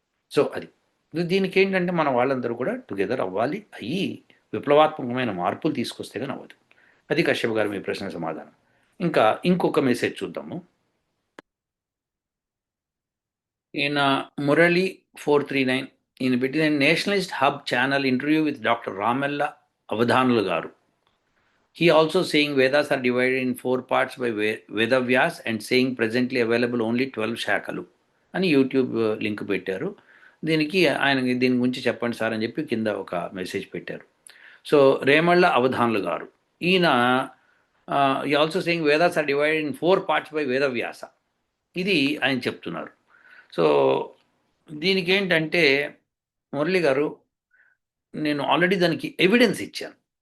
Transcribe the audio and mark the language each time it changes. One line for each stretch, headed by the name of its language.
Telugu: So అది దీనికి ఏంటంటే మన వాళ్ళందరూ కూడా టుగెదర్ అవ్వాలి, అయ్యి విప్లవాత్మకమైన మార్పులు తీసుకొస్తే కానీ అవ్వదు. అది కశ్యప్ గారు మీ ప్రశ్న సమాధానం. ఇంకా ఇంకొక మెసేజ్ చూద్దాము. ఈయన మురళి 439 ఈయన పెట్టిన Nationalist hub channel interview with doctor రామెల్ల Avadhanulu గారు.
English: He also saying Vedas are divided in 4 parts by Vedavyas and saying presently available only 12
Telugu: శాఖలు అని యూట్యూబ్ లింక్ పెట్టారు. దీనికి ఆయన దీని గురించి చెప్పండి సార్ అని చెప్పి కింద ఒక మెసేజ్ పెట్టారు.
English: so
Telugu: రేమళ్ళ అవధానులు గారు, ఈయన ఈ
English: also saying Vedas are divided in 4 parts by Vedavyasa,
Telugu: ఇది ఆయన చెప్తున్నారు. సో దీనికి ఏంటంటే మురళి గారు, నేను ఆల్రెడీ దానికి ఎవిడెన్స్ ఇచ్చాను.